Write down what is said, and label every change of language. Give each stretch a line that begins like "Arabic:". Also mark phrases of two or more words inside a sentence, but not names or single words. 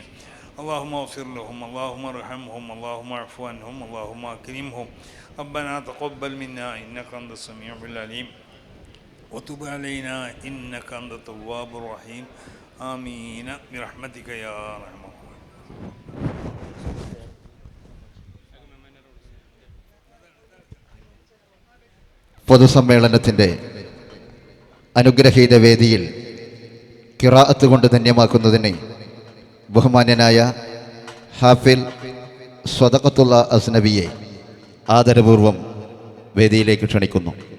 Arabic: اللهم اغفر لهم. اللهم ارحمهم. اللهم اعف عنهم. اللهم أكرمهم. ربنا تقبل منا إنك أنت السميع العليم وتب علينا إنك أنت التواب الرحيم. آمين برحمتك يا أرحم الراحمين.
Malayalam: പൊതുസമ്മേളനത്തിൻ്റെ അനുഗ്രഹീത വേദിയിൽ ഖിറാഅത്ത് കൊണ്ട് ധന്യമാക്കുന്നതിന് ബഹുമാന്യനായ ഹാഫിൽ സ്വദഖത്തുള്ള അസ്നബിയെ ആദരപൂർവം വേദിയിലേക്ക് ക്ഷണിക്കുന്നു.